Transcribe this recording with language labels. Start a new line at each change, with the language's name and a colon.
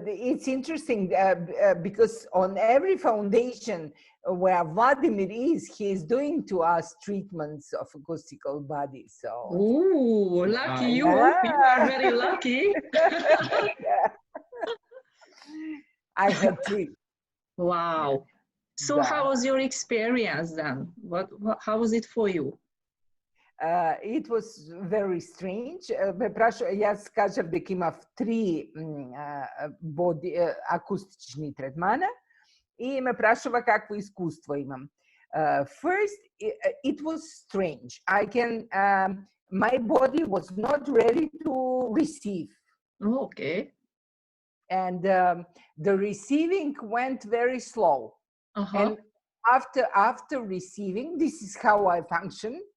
English: It's interesting because on every foundation where Vladimir is, he is doing to us treatments of acoustical bodies. So. Ooh, lucky you! You are very lucky. I had 3. Wow. So how was your experience then? How was it for you? It was very strange.
Macedonian: Јас кажав дека имав 3 акустични третмана и ме прашува какво искуство имам.
English: First, it was strange. My body was not ready to receive. Okay. And the receiving went very slow. And after receiving, this is how I function.